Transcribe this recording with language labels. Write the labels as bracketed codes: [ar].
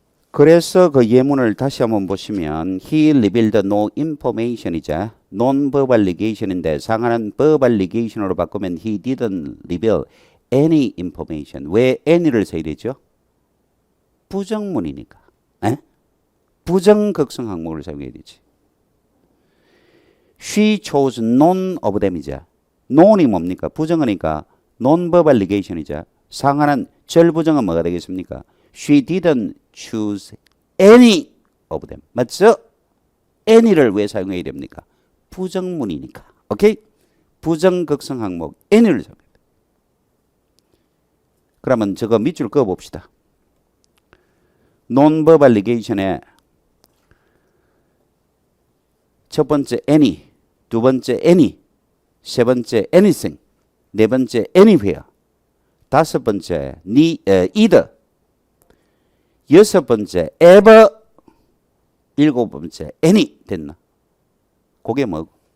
[ko] 그래서 그 예문을 다시 한번 보시면 [en] he revealed no information이자 non-verbal negation인데 상하는 verbal negation으로 바꾸면 he didn't reveal any information. [ko] 왜 any를 써야 되죠? 부정문이니까. 에? 부정극성 항목을 사용해야 되지. [en] She chose none of them [ko] 이자 none이 뭡니까? 부정어니까 non-verbal negation이자 상하는 절부정은 뭐가 되겠습니까? [en] She didn't choose any of them. [ko] 맞죠? any를 왜 사용해야 됩니까? 부정문이니까. 오케이? 부정극성 항목 any를 사용해야 돼. 그러면 저거 밑줄 그어 봅시다. non-verbal negation에 첫 번째 any, 두 번째 any, 세 번째 anything, 네 번째 anywhere, 다섯 번째 either, 여섯 번째 ever, 일곱 번째 any 됐나? 그게 뭐고?